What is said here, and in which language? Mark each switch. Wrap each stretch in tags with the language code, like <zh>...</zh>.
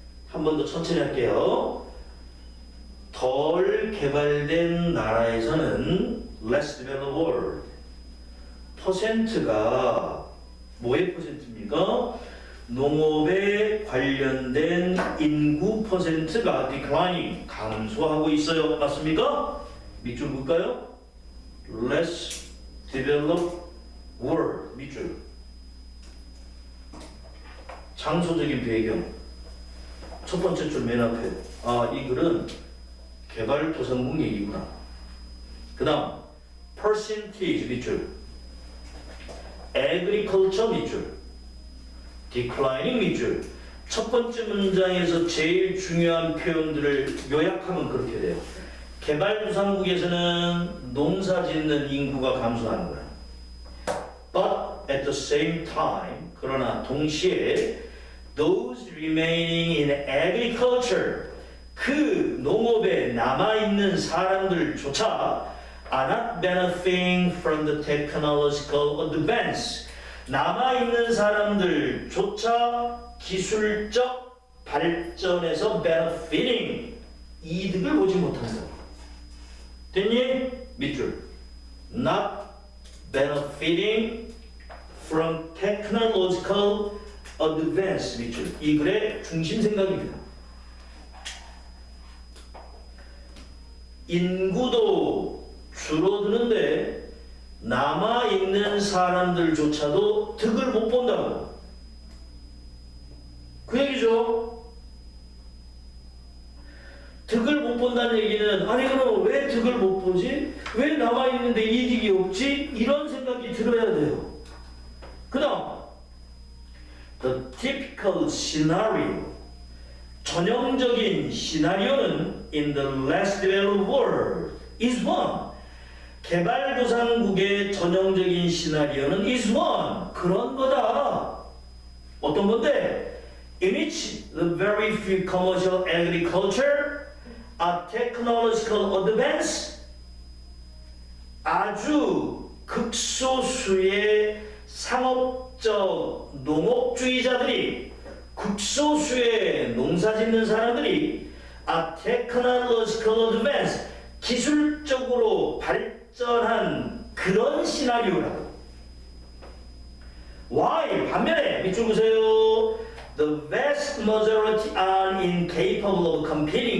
<ko>한 번 더 천천히 할게요. 덜 개발된 나라에서는</ko> <en>less developed world</en> <ko>퍼센트가 뭐의 퍼센트입니까? 농업에 관련된 인구 퍼센트가 declining, 감소하고 있어요. 맞습니까? 밑줄 볼까요?</ko> <en>less developed world,</en> <ko>밑줄. 장소적인 배경. 첫 번째 줄 맨 앞에. 이 글은 개발도상국 얘기구나. 그 다음 percentage, 밑줄. agriculture, 밑줄. declining, 밑줄. 첫 번째 문장에서 제일 중요한 표현들을 요약하면 그렇게 돼요. 개발도상국에서는 농사 짓는 인구가 감소하는 거야.</ko> <en>But at the same time,</en> <ko>그러나 동시에</ko> <en>those remaining in agriculture,</en> <ko>그 농업에 남아있는 사람들조차</ko> <en>are not benefiting from the technological advance.</en> <ko>남아있는 사람들조차 기술적 발전에서 benefiting, 이득을 보지 못한다. 됐니? 밑줄.</ko> <en>Not benefiting from technological advance,</en> <ko>밑줄. 이 글의 중심 생각입니다. 인구도 줄어드는데 남아있는 사람들조차도 득을 못 본다고. 그 얘기죠. 득을 못 본다는 얘기는 아니 그럼 왜 득을 못 보지? 왜 남아있는데 이득이 없지? 이런 생각이 들어야 돼요.</ko> <en>그 다음 The typical scenario,</en> <ko>전형적인 시나리오는</ko> <en>in the less developed world is one.</en> <ko>개발도상국의 전형적인 시나리오는 is one. 그런 거다. 어떤 건데?</ko> <en>In which the very few commercial agriculture are technological advance.</en> <ko>아주 극소수의 상업적 농업주의자들이, 극소수의 농사짓는 사람들이</ko> <en>are technological advance,</en> <ko>기술적으로 발전한 그런 시나리오라고.</ko> <en>Why?</en> <ko>반면에 밑줄 보세요.</ko> <en>The vast majority are incapable of competing.</en>